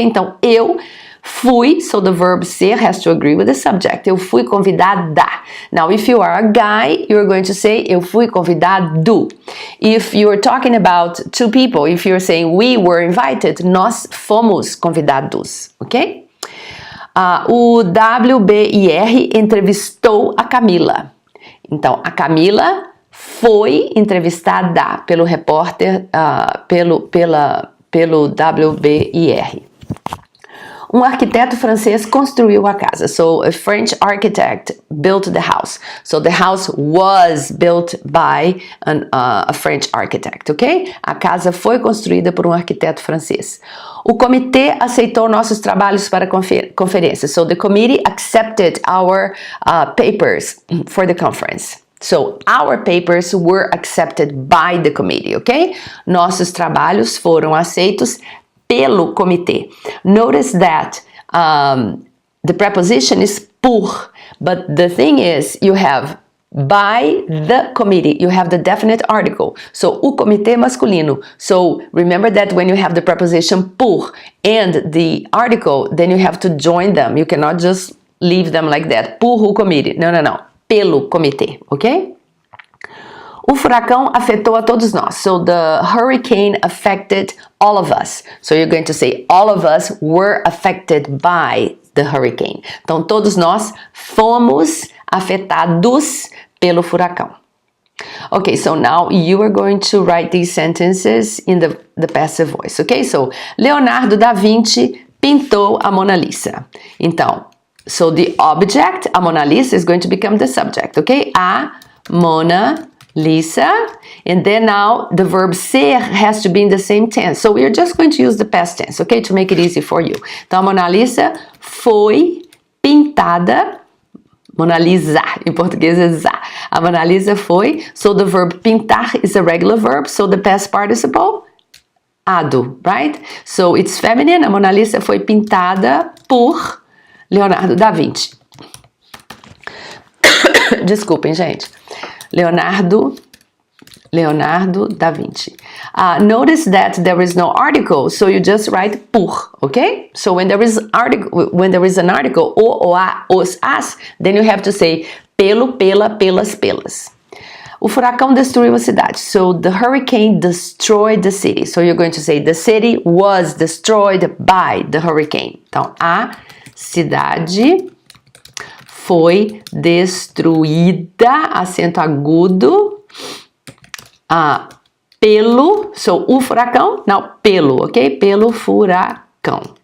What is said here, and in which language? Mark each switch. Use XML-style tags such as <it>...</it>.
<pt>Então, eu fui,</pt> <en>so the verb ser has to agree with the subject.</en> <pt>Eu fui convidada.</pt> <en>Now, if you are a guy, you're going to say,</en> <pt>eu fui convidado.</pt> <en>If you're talking about two people, if you're saying we were invited,</en> <pt>nós fomos convidados,</pt> <en>ok?</en> <pt>O WBIR entrevistou a Camila. Então, a Camila foi entrevistada pelo repórter, pelo WBIR. Um arquiteto francês construiu a casa.</pt> <en>So a French architect built the house. So the house was built by a French architect, ok?</en> <pt>A casa foi construída por um arquiteto francês. O comitê aceitou nossos trabalhos para conferência.</pt> <en>So the committee accepted our papers for the conference. So, our papers were accepted by the committee, ok?</en> <pt>Nossos trabalhos foram aceitos pelo comitê.</pt> <en>Notice that the preposition is pour, but the thing is, you have by the committee, you have the definite article. So,</en> <pt>o comitê masculino.</pt> <en>So, remember that when you have the preposition pour and the article, then you have to join them. You cannot just leave them like that.</en> <pt>Por o committee.</pt> <en>No, no, no.</en> <pt>Pelo comitê, ok? O furacão afetou a todos nós.</pt> <en>So the hurricane affected all of us. So you're going to say all of us were affected by the hurricane.</en> <pt>Então todos nós fomos afetados pelo furacão.</pt> <en>Okay, so now you are going to write these sentences in the passive voice, okay?</en> <pt>So Leonardo da Vinci pintou a Mona Lisa.</pt> <en>Então, so the object, a Mona Lisa, is going to become the subject, okay? A Mona Lisa, and then now the verb ser has to be in the same tense. So we are just going to use the past tense, okay? To make it easy for you.</en> <pt>Então a Mona Lisa foi pintada, Mona Lisa, em português é za. A Mona Lisa foi,</pt> <en>so the verb pintar is a regular verb, so the past participle, ado, right? So it's feminine,</en> <pt>a Mona Lisa foi pintada por Leonardo da Vinci. Desculpem, gente. Leonardo da Vinci.</pt> <en>Notice that there is no article, so you just write por, okay? So when there is an article, o, a, os, as, then you have to say pelo, pela, pelas, pelas.</en> <pt>O furacão destruiu a cidade.</pt> <en>So the hurricane destroyed the city. So you're going to say the city was destroyed by the hurricane.</en> <pt>Então, a cidade foi destruída, acento agudo, pelo, so o furacão, não, pelo, ok? Pelo furacão.</pt>